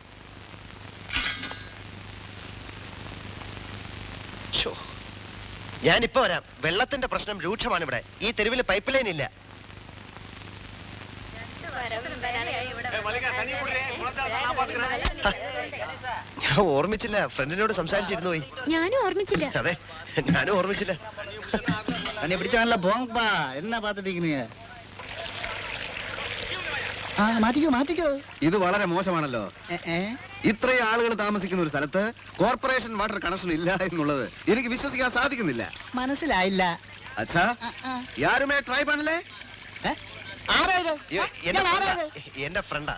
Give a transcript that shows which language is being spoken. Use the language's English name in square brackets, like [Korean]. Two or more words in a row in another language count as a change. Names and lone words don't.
[Malayalam] ഞാനിപ്പോ വരാം. വെള്ളത്തിന്റെ പ്രശ്നം രൂക്ഷമാണ് ഇവിടെ. ഈ തെരുവിൽ പൈപ്പ് ലൈൻ ഇല്ല. ഞാൻ ഓർമ്മിച്ചില്ല, ഫ്രണ്ടിനോട് സംസാരിച്ചിരുന്നു പോയി. ഞാനും ഓർമ്മിച്ചില്ല. അതെ, ഞാനും ഓർമ്മിച്ചില്ല. [Tamil] தண்ணி பிடிச்சான்ல போங்கப்பா, என்ன பார்த்துட்டு இருக்கீங்க? [Malayalam] മാറ്റിക്കോ. ഇത് വളരെ മോശമാണല്ലോ. ഇത്രയും ആളുകൾ താമസിക്കുന്ന ഒരു സ്ഥലത്ത് [English] corporation water connection [Malayalam] ഇല്ല എന്നുള്ളത് എനിക്ക് വിശ്വസിക്കാൻ സാധിക്കുന്നില്ല. മനസ്സിലായില്ല. [Tamil] அச்சா, யாருமே ட்ரை பண்ணலே? [Malayalam] എന്റെ ഫ്രണ്ടാ.